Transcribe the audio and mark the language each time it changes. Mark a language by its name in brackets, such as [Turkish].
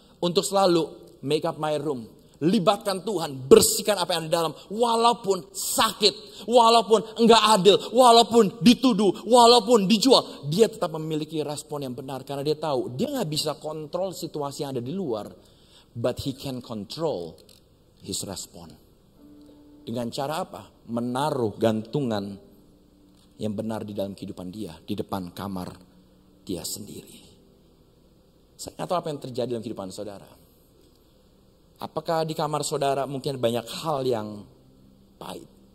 [Indonesian] Untuk selalu [English] make up my room. [Indonesian] Libatkan Tuhan, bersihkan apa yang ada di dalam. Walaupun sakit, walaupun enggak adil, walaupun dituduh, walaupun dijual. Dia tetap memiliki respon yang benar. Karena dia tahu, dia gak bisa kontrol situasi yang ada di luar. [English] But he can control his respon. [Indonesian] Dengan cara apa? Menaruh gantungan yang benar di dalam kehidupan dia. Di depan kamar dia sendiri. Saya nggak tahu apa yang terjadi dalam kehidupan saudara. Apakah di kamar saudara mungkin banyak hal yang pahit.